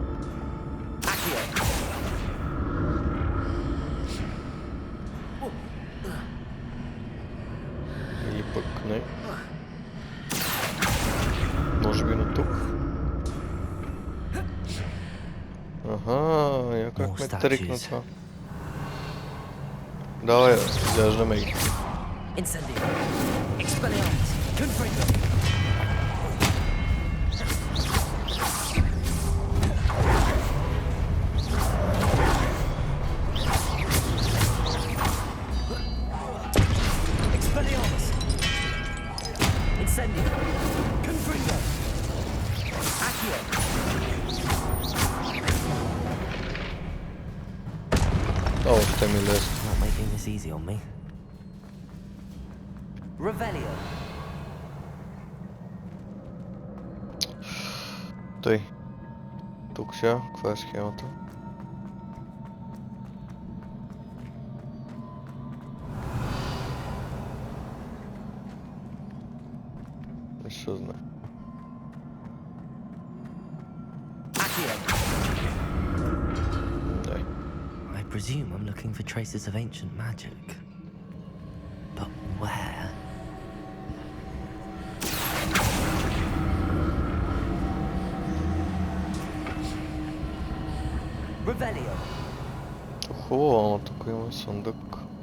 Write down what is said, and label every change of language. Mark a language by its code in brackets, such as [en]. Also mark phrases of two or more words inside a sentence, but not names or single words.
[bg] Или пък не. Може би на тук. Аха, я как ме трикна това. Давай, изяждаме ги. Incendio. Expelliarmus. Confringo. Expelliarmus. Incendio. Confringo. Accio. Ще ми лесно. [en] Not making this easy on me. Revelio. [bg] Тъй. Тук сега, каква е схемата? Не се знае. Дай. [en] I presume I'm looking for traces of ancient magic. But where? [bg] Revelio. Хубаво, ама тук има съндък.